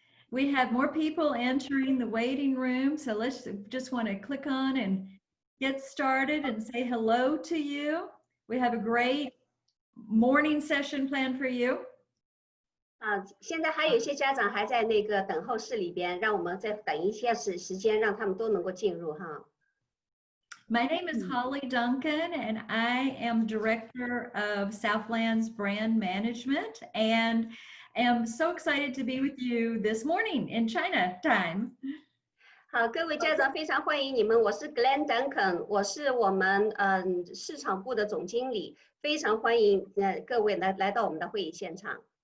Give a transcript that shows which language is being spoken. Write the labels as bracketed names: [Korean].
[English] we have more people entering the waiting room, so let's just want to click on and get started and say hello to you. We have a great morning session planned for you. [Chinese] 现在还有一些家长还在那个等候室里边，让我们再等一些时间，让他们都能够进入哈。 [English] My name is Holly Duncan, and I am Director of Southlands Brand Management, and am so excited to be with you this morning in China time. [Chinese] 好，各位家长非常欢迎你们，我是 Glenn Duncan， 我是我们市场部的总经理，非常欢迎各位来到我们的会议现场。